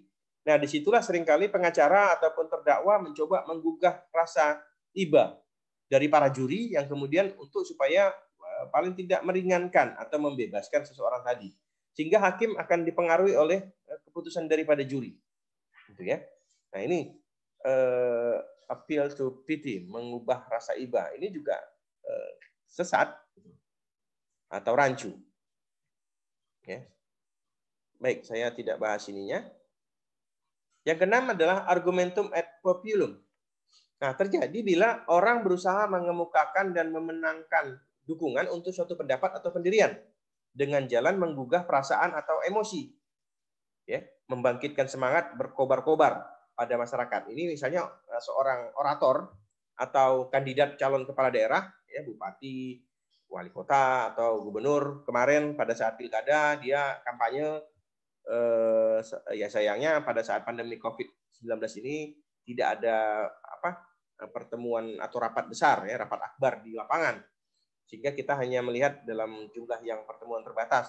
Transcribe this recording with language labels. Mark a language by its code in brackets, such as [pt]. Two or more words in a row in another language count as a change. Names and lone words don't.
[id] Nah, disitulah seringkali pengacara ataupun terdakwa mencoba menggugah rasa iba dari para juri yang kemudian untuk supaya paling tidak meringankan atau membebaskan seseorang tadi. Sehingga hakim akan dipengaruhi oleh keputusan daripada juri. Gitu ya. Nah, ini [en] appeal to pity, [id] mengubah rasa iba. Ini juga sesat atau rancu. Ya. Baik, saya tidak bahas ininya. Yang keenam adalah [la] argumentum ad populum. [id] Nah, terjadi bila orang berusaha mengemukakan dan memenangkan dukungan untuk suatu pendapat atau pendirian dengan jalan menggugah perasaan atau emosi. Ya, membangkitkan semangat berkobar-kobar pada masyarakat. Ini misalnya seorang orator atau kandidat calon kepala daerah, ya, bupati, wali kota atau gubernur, kemarin pada saat pilkada dia kampanye, ya sayangnya pada saat pandemi COVID-19 ini tidak ada pertemuan atau rapat besar, ya, rapat akbar di lapangan, sehingga kita hanya melihat dalam jumlah yang pertemuan terbatas.